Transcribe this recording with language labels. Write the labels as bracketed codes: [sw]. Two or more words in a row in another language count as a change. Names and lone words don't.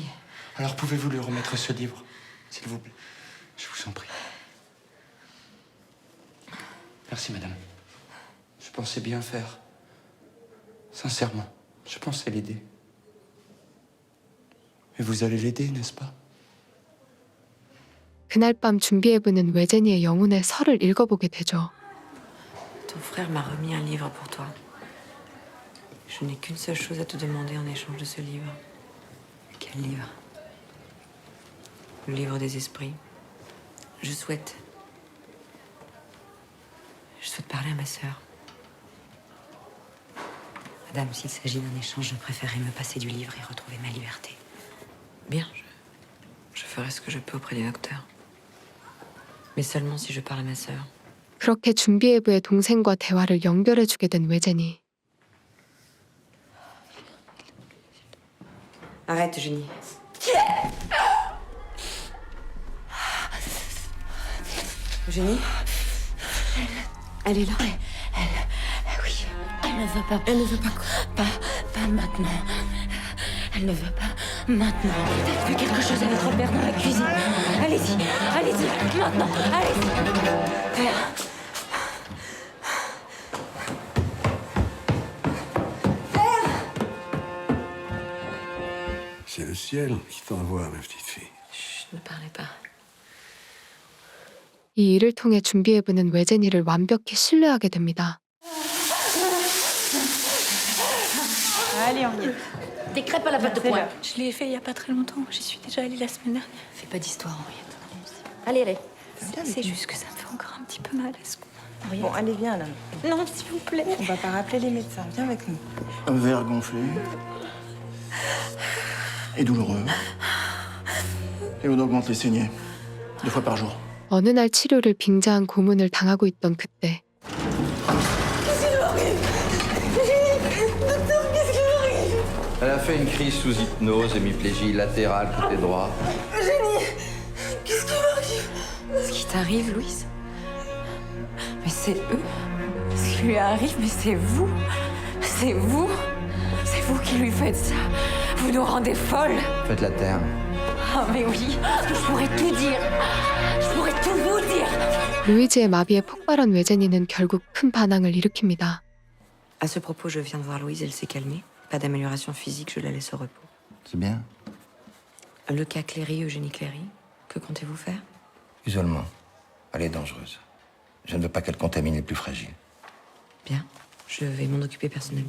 [fr] Alors pouvez-vous lui remettre ce livre, s'il vous plaît? Je vous en prie. Merci, madame. Je pensais bien faire. Sincèrement, je pensais l'aider. Et vous allez l'aider, n'est-ce pas? [ko] 그날 밤 준비해부는 외제니의 영혼의 설을 읽어보게 되죠. [fr] Ton frère m'a remis un livre pour toi. Je n'ai qu'une seule chose à te demander en échange de ce livre. Quel livre? Le livre des esprits. Je souhaite parler à ma sœur. Madame, s'il s'agit d'un échange, je préférerais me passer du livre et retrouver ma liberté. Bien, je ferai ce que je peux auprès du docteur. Mais seulement si je parle à ma sœur. [ko] 그렇게 준비해부의 동생과 대화를 연결해주게 된 외제니. [fr] Arrête, Eugénie. Eugénie? Elle est là. Oui. Elle ne veut pas. Elle ne veut pas quoi? Pas maintenant. Elle ne veut pas maintenant. Faites quelque chose à votre père dans la cuisine. Allez-y, allez-y, maintenant, allez-y. Père. C'est le ciel qui t'envoie, ma petite fille. Chut, ne parlez pas. [ko] 이 일을 통해 준비해부는 외제니를 완벽히 신뢰하게 됩니다. [fr] Allez, on y est. Des crêpes à la pâte de pois. Je l'ai fait il y a pas très longtemps. J'y suis déjà allée la semaine dernière. Fais pas d'histoire, Henriette. Allez, allez. C'est juste que ça me fait encore un petit peu mal. Est-ce qu'on... Bon, allez, viens, là. Non, s'il vous plaît. On va pas rappeler les médecins. Viens avec nous. Un verre gonflé. Et douloureux. Et on augmente les saignées. 2 fois par jour. [ko] 어느 날 치료를 빙자한 고문을 당하고 있던 그때 [fr] Elle a fait une crise sous hypnose, hémiplégie latérale côté droit. Eugénie, qu'est-ce qui m'arrive? Ce qui t'arrive, Louise? Mais c'est eux. Ce qui lui arrive, mais c'est vous. C'est vous. C'est vous qui lui faites ça. Vous nous rendez folles. Faites la terre. Ah mais oui, je pourrais tout dire. Je pourrais tout vous dire. [ko] 루이즈의 마비에 폭발한 외제니는 결국 큰 반항을 일으킵니다. [fr] À ce propos, je viens de voir Louise, elle s'est calmée. Pas d'amélioration physique, je la laisse au repos. C'est bien. Le cas Cléry, Eugénie Cléry, que comptez-vous faire? Isolement. Elle est dangereuse. Je ne veux pas qu'elle contamine les plus fragiles. Bien, je vais m'en occuper personnellement.